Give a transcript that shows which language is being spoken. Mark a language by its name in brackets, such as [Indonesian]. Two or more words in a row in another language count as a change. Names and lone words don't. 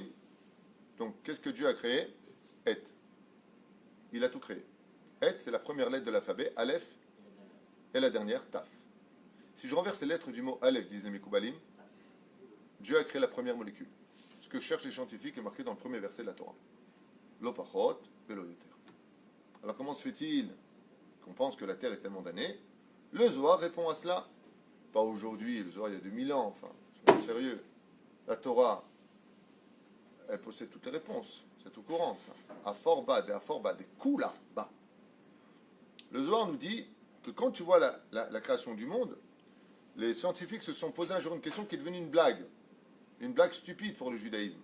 [French] Donc, qu'est-ce que Dieu a créé? Et. Il a tout créé. Et, c'est la première lettre de l'alphabet, Aleph, et la dernière, Taf. Si je renverse les lettres du mot Aleph, disent les Mekoubalim, Dieu a créé la première molécule. Ce que cherchent les scientifiques est marqué dans le premier verset de la Torah. [Hebrew] לא פחות ולא יותר. [French] Alors, comment se fait-il qu'on pense que la Terre est tellement damnée? Le Zohar répond à cela. Pas aujourd'hui, le Zohar il y a 2000 ans, enfin, soyons sérieux. La Torah, elle possède toutes les réponses. C'est tout courant, ça. À fort bas, des coups là, bas. Le Zohar nous dit que quand tu vois la création du monde, les scientifiques se sont posé un jour une question qui est devenue une blague stupide pour le judaïsme.